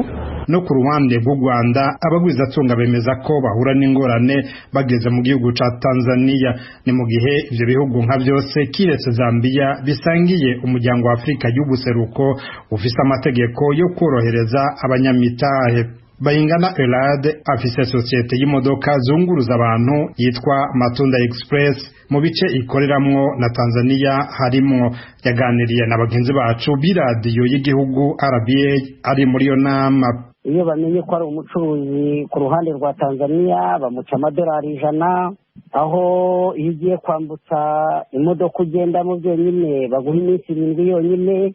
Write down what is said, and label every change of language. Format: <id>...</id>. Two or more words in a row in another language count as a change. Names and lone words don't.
<rn>No ku ruhande rw'u Rwanda abagwizatunga bemeza ko bahura n'ingorane bageze mu gihugu ca Tanzania, ni mu gihe ivyo bihugu nka byose kiretse Zambia bisangiye umuryango wa Afrika y'ubuseruko ufise amategeko yo korohereza abanyamitahe. Bayingana Elade afise societe y'imodoka zunguruza abantu yitwa Matunda Express mu bice ikoreramwo na Tanzania harimwo. Yaganiriye na bagenzi bacu biradiyo y'igihugu RBA ari muri yo nama. Iyo bamenye ko ari umucuruzi ku ruhande rwa Tanzania bamuca amadolari 100, aho iyo ugiye kwambutsa imodoka ugendamo byonyine baguha iminsi 7 yonyine.</rn>